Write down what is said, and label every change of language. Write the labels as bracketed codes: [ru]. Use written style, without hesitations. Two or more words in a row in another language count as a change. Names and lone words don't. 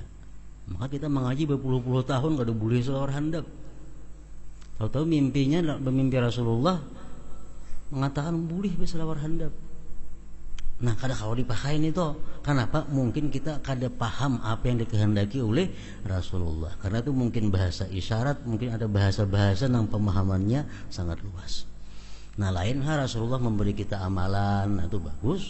[bjn] Maka kita mengaji berpuluh-puluh tahun kada boleh selawar handap. [id] Tahu-tahu mimpinya bermimpi Rasulullah mengatakan boleh bisa lawar handap. [bjn] Nah, kada kau dipakai itu. Kenapa? Mungkin kita kada paham apa yang dikehendaki oleh Rasulullah. [id] Karena itu mungkin bahasa isyarat, mungkin ada bahasa-bahasa yang pemahamannya sangat luas. [bjn] Nah, lain hal Rasulullah memberi kita amalan, itu bagus.